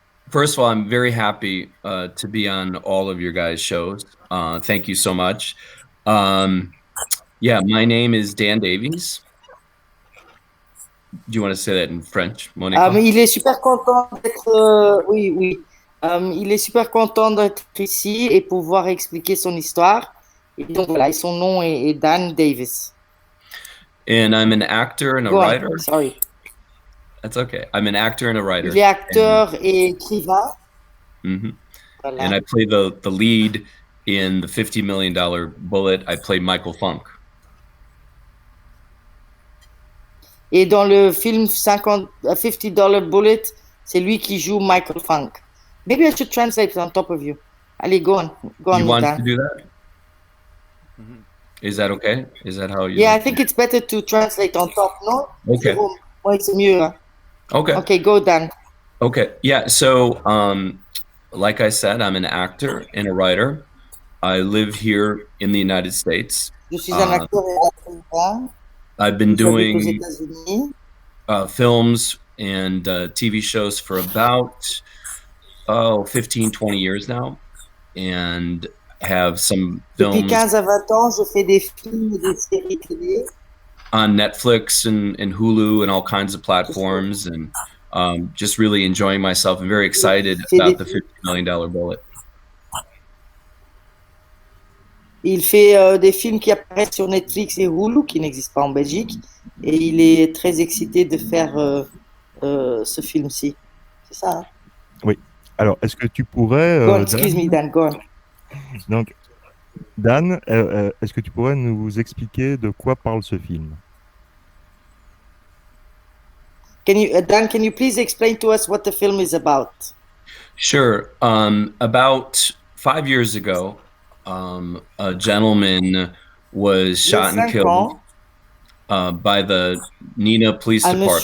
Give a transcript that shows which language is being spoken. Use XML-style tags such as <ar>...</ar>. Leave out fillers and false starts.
<en>First of all, I'm very happy to be on all of your guys' shows. Thank you so much. My name is Dan Davies. Do you want to say that in French, Monica?</en> <fr>Il est super content d'être. Oui. Il est super content d'être ici et pouvoir expliquer son histoire. Et donc voilà, et son nom est Dan Davies.</fr> <en>And I'm an actor and a writer. Sorry. That's okay. I'm an actor and a writer.</en> <fr>Il est acteur et écrivain. Voilà.</fr> <en>And I play the lead in the $50 Million Bullet. I play Michael Funk.</en> <fr>Et dans le film $50 Bullet, c'est lui qui joue Michael Funk.</fr> <en>Maybe I should translate on top of you.</en> <fr>Allez,</fr> <en>go on. You want to do that? Is that okay? Is that how you? Yeah, I think it's better to translate on top, no? Okay.</en> <fr>Moi, c'est mieux. Hein?</fr> <en>Okay. Okay, go Dan. Okay. Yeah. So, like I said, I'm an actor and a writer. I live here in the United States.</en> <fr>Je suis un acteur et écrivain.</fr> <en>I've been doing films and TV shows for about 15, 20 years now, and have some films.</en> <fr>Depuis 15 à 20 ans, je fais des films et des séries télé.</fr> <en>On Netflix and Hulu and all kinds of platforms, and just really enjoying myself and very excited about the $50 Million Bullet.</en> <fr>Il fait des films qui apparaissent sur Netflix et Hulu, qui n'existent pas en Belgique, et il est très excité de faire ce film-ci. C'est ça, hein? Oui. Alors, est-ce que tu pourrais...</fr> <en>Go on, excuse me, Dan, go on.</en> <fr>Donc, Dan, est-ce que tu pourrais nous expliquer de quoi parle ce film?</fr> <en>Dan, can you please explain to us what the film is about? Sure. About 5 years ago, a gentleman was shot and killed by the Neenah Police Department.</en>